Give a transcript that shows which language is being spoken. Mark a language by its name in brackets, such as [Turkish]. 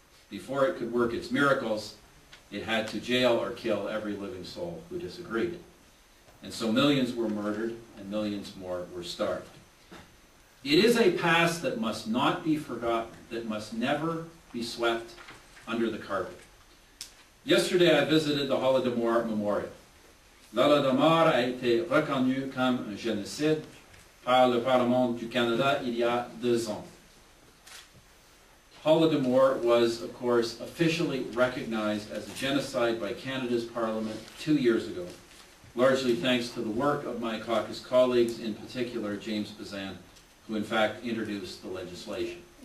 [English] Before it could work its miracles, it had to jail or kill every living soul who disagreed. And so millions were murdered and millions more were starved. It is a past that must not be forgotten, that must never be swept under the carpet. Yesterday, I visited the Holodomor Memorial. [French] L'Holodomor a été reconnu comme un génocide par le Parlement du Canada il y a 2 ans. [English] Holodomor was, of course, officially recognized as a genocide by Canada's Parliament 2 years ago, largely thanks to the work of my caucus colleagues, in particular James Bazan, who in fact introduced the legislation.